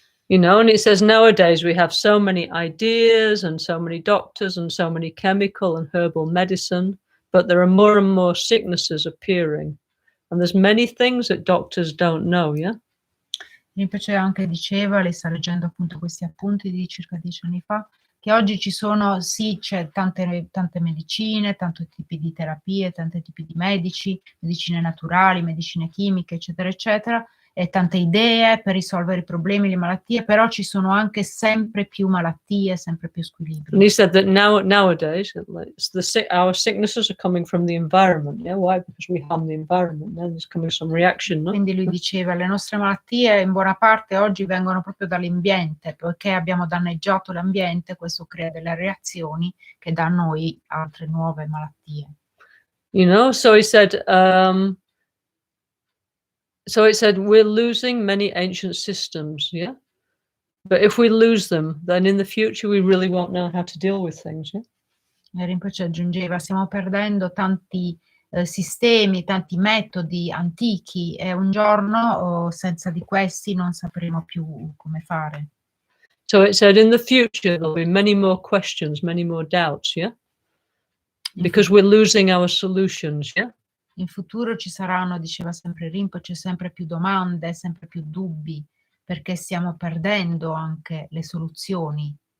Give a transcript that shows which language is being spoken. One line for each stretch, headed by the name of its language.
English: And it says nowadays we have so many ideas and so many doctors and so many chemical and herbal medicine, but there are more and more sicknesses appearing. And there's many things that doctors don't know, yeah?
Italian: Rinpoche anche diceva, lei sta leggendo appunto questi appunti di circa 10 anni fa, che oggi ci sono, sì, c'è tante medicine, tanti tipi di terapie, tanti tipi di medici, medicine naturali, medicine chimiche, eccetera, eccetera, e tante idee per risolvere i problemi, le malattie, però ci sono anche sempre più malattie, sempre più squilibri.
English: And he said that nowadays, our sicknesses are coming from the environment, yeah? Why? Because we harm the environment, then there's coming some reaction, no?
Italian: Quindi lui diceva, le nostre malattie in buona parte oggi vengono proprio dall'ambiente, poiché abbiamo danneggiato l'ambiente, questo crea delle reazioni che dà a noi altre nuove malattie.
English: So he said, so it said we're losing many ancient systems, yeah? But if we lose them, then in the future we really won't know how to deal with things, yeah?
Italian: E Rinpoche aggiungeva, stiamo perdendo tanti sistemi, tanti metodi antichi e un giorno senza di questi non sapremo più come fare.
English: So it said in the future there'll be many more questions, many more doubts, yeah? Because we're losing our solutions, yeah?
Italian: In futuro ci saranno, diceva sempre Rinpoche, sempre più domande, sempre più dubbi, perché stiamo perdendo anche le soluzioni.